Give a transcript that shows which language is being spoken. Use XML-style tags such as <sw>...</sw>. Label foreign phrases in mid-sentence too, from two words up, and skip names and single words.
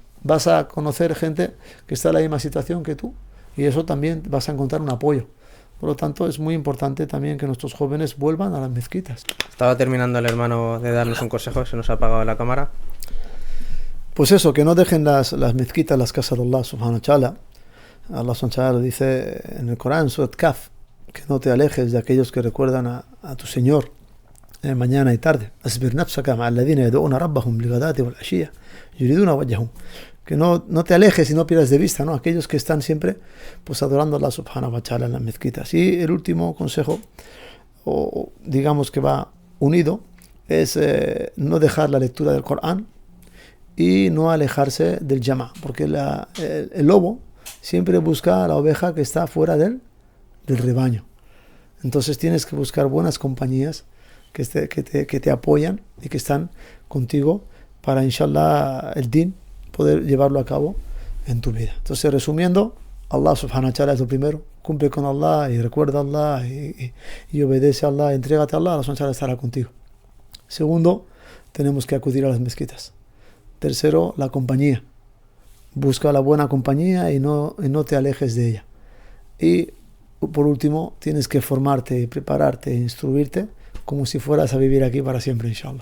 <es>Vas a conocer gente que está en la misma situación que tú. Y eso también vas a encontrar un apoyo. Por lo tanto, es muy importante también que nuestros jóvenes vuelvan a las mezquitas. Estaba terminando el hermano de darnos un consejo, se nos ha apagado la cámara. Pues eso, que no dejen las mezquitas, las casas de</es> <ar>الله سبحانه وتعالى. الله سبحانه وتعالى</ar> <es>dice en el Corán, Surat Kaf, que no te alejes de aquellos que recuerdan a tu Señor mañana y tarde.</es> <ar>اصبر نفسك مع الذين يدعون ربهم بالغداة والعشي يريدون وجهه.</ar> <es>Que no te alejes y no pierdas de vista, ¿no? Aquellos que están siempre pues adorando a</es> <ar>الله سبحانه وتعالى</ar> <es>en las mezquitas. Y el último consejo, o digamos que va unido, es no dejar la lectura del Corán y no alejarse del Jama', porque el lobo siempre busca a la oveja que está fuera del rebaño. Entonces tienes que buscar buenas compañías que te apoyan y que están contigo para, inshallah, el din poder llevarlo a cabo en tu vida. Entonces, resumiendo,</es> <ar>الله سبحانه وتعالى</ar> <es>es lo primero. Cumple con Allah y recuerda a Allah y obedece a Allah, entrégate a Allah, Allah subhanahu wa ta'ala estará contigo. Segundo, tenemos que acudir a las mezquitas. Tercero, la compañía. Busca la buena compañía y no te alejes de ella. Y por último, tienes que formarte, prepararte, instruirte como si fueras a vivir aquí para siempre, inshallah.</es>